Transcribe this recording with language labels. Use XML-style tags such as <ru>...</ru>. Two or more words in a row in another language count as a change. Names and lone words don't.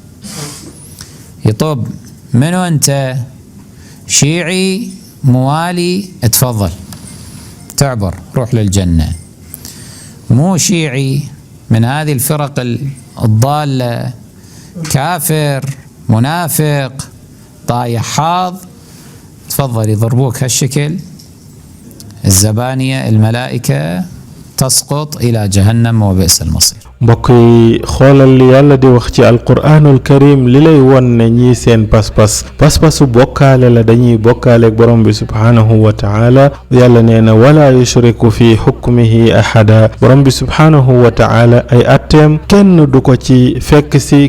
<ar>يطب منو أنت شيعي موالي اتفضل تعبر روح للجنة مو شيعي من هذه الفرق الضالة كافر منافق طايح حاض تفضل يضربوك هالشكل الزبانية الملائكة تسقط إلى جهنم وبئس المصير</ar> <wo>mbokk yi xoolal li yàlla di wax ci</wo> <ar>القرآن الكريم</ar> <wo>li lay won ne ñii seen pas-pasu bokkaale la dañuy bokkaale ak borom bi</wo> <ar>سبحانه وتعالى</ar> <wo>yàlla nee na</wo> <ar>ولا يشرك في حكمه أحدا</ar> <wo>borom bi</wo> <ar>سبحانه وتعالى</ar> <wo>ay atteem kenn du ko ci fekk si</wo>